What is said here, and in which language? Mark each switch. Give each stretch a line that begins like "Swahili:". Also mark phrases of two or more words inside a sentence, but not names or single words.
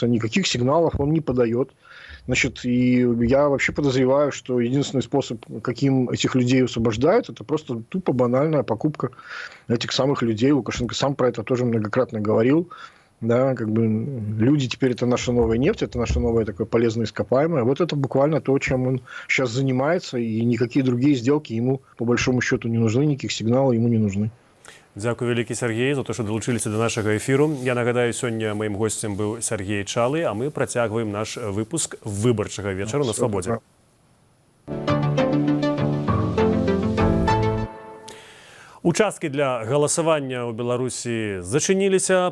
Russian: Никаких сигналов он не подает. Значит, и я вообще подозреваю, что единственный способ, каким этих людей освобождают, это просто тупо банальная покупка этих самых людей. Лукашенко сам про это тоже многократно говорил. Да, как бы люди теперь это наша новая нефть, это наше новое такое полезное ископаемое. Вот это буквально то, чем он сейчас занимается, и никакие другие сделки ему, по большому счету, не нужны, никаких сигналов ему не нужны.
Belarusian: Дзякуй вялікі, Сергей, за то, што далучыліся да нашага эфіру. Я нагадаю, сёння маім госцем быў Сергей Чалы, а мы працягваем наш выпуск выбарчага вечара на Свабодзе. Участкі для галасавання ў Беларусі зачыніліся.